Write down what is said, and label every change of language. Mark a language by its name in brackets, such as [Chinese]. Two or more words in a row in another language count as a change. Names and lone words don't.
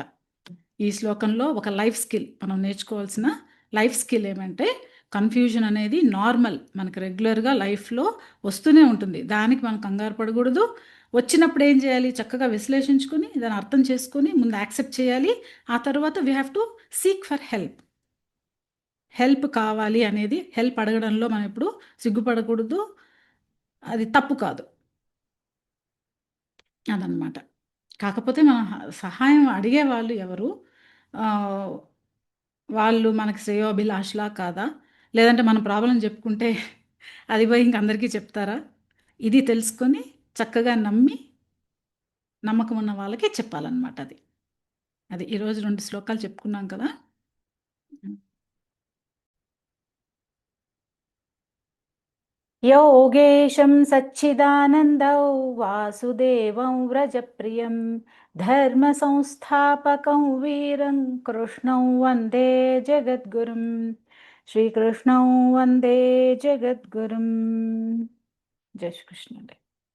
[Telugu] ఈ శ్లోకంలో ఒక [English] life skill [Telugu] మనం నేర్చుకోవాల్సిన [English] life skill [Telugu] ఏమంటే కన్‌ఫ్యూజన్ అనేది నార్మల్. మనకు రెగ్యులర్‌గా లైఫ్‌లో వస్తూనే ఉంటుంది. దానికి మనం కంగారు పడకూడదు. వచ్చినప్పుడు ఏం చేయాలి? చక్కగా విశ్లేషించుకొని, దాన్ని అర్థం చేసుకొని, ముందు యాక్సెప్ట్ చేయాలి. ఆ తర్వాత [English] we have to seek for help. [Telugu] హెల్ప్ కావాలి అనేది హెల్ప్ అడగడంలో మనం ఎప్పుడు సిగ్గుపడకూడదు. అది తప్పు కాదు. అదనమాట. కాకపోతే మనం సహాయం అడిగేవాళ్ళు ఎవరు? ఆహ్, వాళ్ళు మనకి శ్రేయోభిలాషులా కాదా? లేదంటే మన ప్రాబ్లమ్ చెప్పుకుంటే అది పోయి ఇంక అందరికీ చెప్తారా? ఇది తెలుసుకొని చక్కగా నమ్మి, నమ్మకం ఉన్న వాళ్ళకే చెప్పాలనమాట అది. అది ఈరోజు 2 శ్లోకాలు చెప్పుకున్నాం కదా! హ్మ్. [Sanskrit] योगेशं सच्चिदानन्दौ वासुदेवं व्रजप्रियं धर्मसंस्थापकं वीरं कृष्णं वन्दे जगद्गुरुं श्रीकृष्णं वन्दे जगद्गुरुं जय श्री कृष्ण।